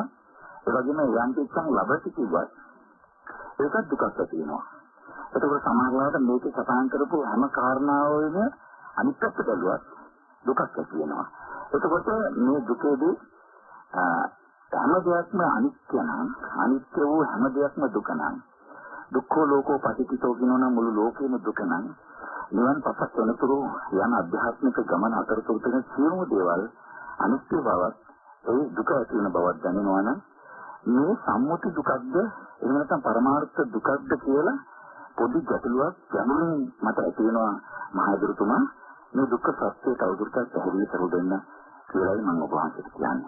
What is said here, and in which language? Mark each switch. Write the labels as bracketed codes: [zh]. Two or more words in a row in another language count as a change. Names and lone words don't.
[si] ඒ වගේම යම් පිටසන් ලබති කිව්වත් ඒකත් දුකක් තියෙනවා. එතකොට සමාජයට මේකේ සටහන් කරපු හැම කාරණාවෙම අනිත් පැත්ත බැලුවත් දුකක් තියෙනවා. එතකොට මේ දුකේදී හැම දෙයක්ම අනිත්‍ය නම් අනිත්‍ය වූ හැම දෙයක්ම දුක නම් [pi] දුක්ඛෝ ලෝකෝ පටිච්චෝ [si] කියනවා මුළු ලෝකෙම දුක නම් නිවන් පසක් වෙනතුරු යන අධ්‍යාත්මික ගමන අතරතුර තියෙන සියලුම දේවල් අනිත්‍ය බවත් ඒ දුක ඇති වෙන බවත් දැනෙනවා නම් මේ සම්මුති දුකක්ද එහෙම නැත්නම් පරමාර්ථ දුකක්ද කියලා පොඩි ගැටලුවක් ගැඹුරින් මට ඇති වෙනවා මහදුරුතුමා මේ දුක්ඛ සත්‍යය තවදුරටත් පැහැදිලි කර දෙන්න කියලායි මම ඔබ වහන්සේට කියන්නේ.